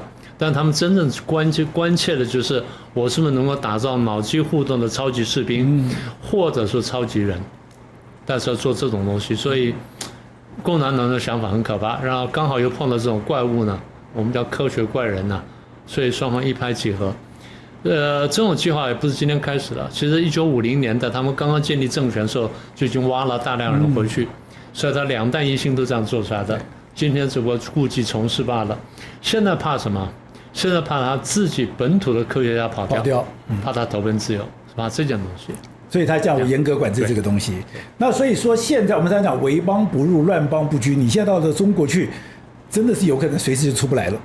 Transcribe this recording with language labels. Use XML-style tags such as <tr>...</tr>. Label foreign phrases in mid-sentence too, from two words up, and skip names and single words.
<zh>但他們真正關切的就是，我是不是能夠打造腦機互動的超級士兵，或者說超級人，但是要做這種東西，所以共產黨的想法很可怕，然後剛好又碰到這種怪物呢，我們叫科學怪人呢，所以雙方一拍即合。這種計劃也不是今天開始的，其實1950年代他們剛剛建立政權的時候就已經挖了大量人回去，所以他兩彈一星都這樣做出來的。今天只不過故技重施罷了。現在怕什麼？現在怕他自己本土的科學家跑掉，怕他投奔自由，是吧？這件東西。所以他叫我嚴格管制這個東西。那所以說，現在我們常講為邦不入，亂邦不居。你現在到了中國去，真的是有可能隨時就出不來了。</zh>